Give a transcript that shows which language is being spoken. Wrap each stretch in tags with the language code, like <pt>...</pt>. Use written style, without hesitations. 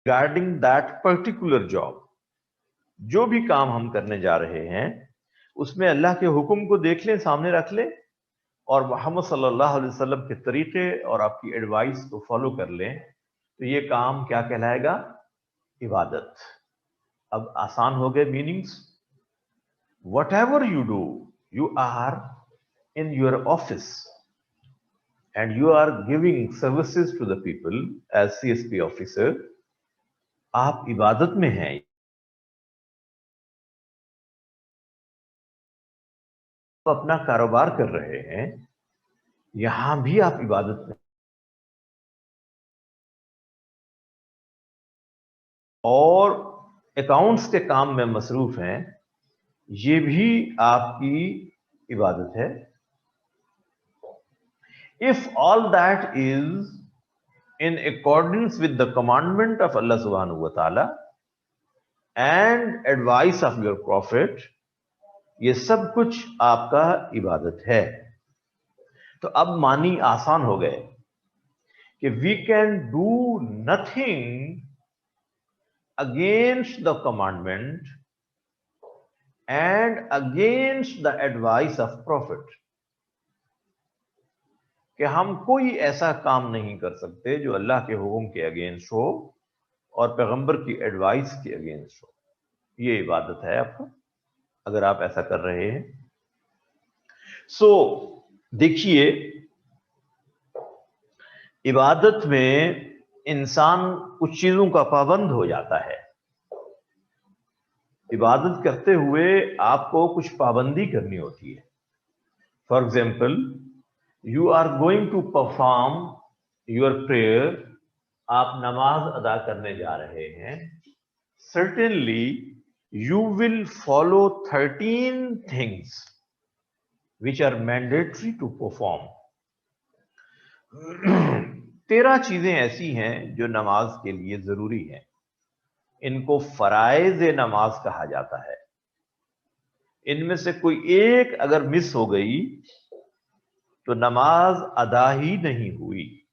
<en>regarding that particular job.</en> <ur>جو بھی کام ہم کرنے جا رہے ہیں اس میں اللہ کے حکم کو دیکھ لیں، سامنے رکھ لیں، اور محمد صلی اللہ علیہ وسلم کے طریقے اور آپ کی ایڈوائس کو فالو کر لیں، تو یہ کام کیا کہلائے گا؟ عبادت. اب آسان ہو گئے meanings.</ur> <en>Whatever you do, you are in your office and you are giving services to the people as CSP officer.</en> <ur>آپ عبادت میں ہیں. اپنا کاروبار کر رہے ہیں، یہاں بھی آپ عبادت میں، اور اکاؤنٹس کے کام میں مصروف ہیں، یہ بھی آپ کی عبادت ہے.</ur> <en>If all that is in accordance with the commandment of Allah subhanahu wa ta'ala and advice of your prophet,</en> <ur>یہ سب کچھ آپ کا عبادت ہے. تو اب معنی آسان ہو گئے کہ</ur> <en>we can do nothing against the commandment and against the advice of prophet.</en> <ur>کہ ہم کوئی ایسا کام نہیں کر سکتے جو اللہ کے حکم کے اگینسٹ ہو اور پیغمبر کی ایڈوائس کے اگینسٹ ہو. یہ عبادت ہے آپ کو اگر آپ ایسا کر رہے ہیں. سو دیکھیے، عبادت میں انسان کچھ چیزوں کا پابند ہو جاتا ہے. عبادت کرتے ہوئے آپ کو کچھ پابندی کرنی ہوتی ہے.</ur> <en>For example, you are going to perform your prayer.</en> <ur>آپ نماز ادا کرنے جا رہے ہیں.</ur> <en>Certainly you will follow 13 things which are mandatory to perform.</en> <ur>13 چیزیں ایسی ہیں جو نماز کے لیے ضروری ہیں. ان کو فرائض نماز کہا جاتا ہے. ان میں سے کوئی ایک اگر مس ہو گئی تو نماز ادا ہی نہیں ہوئی.</ur>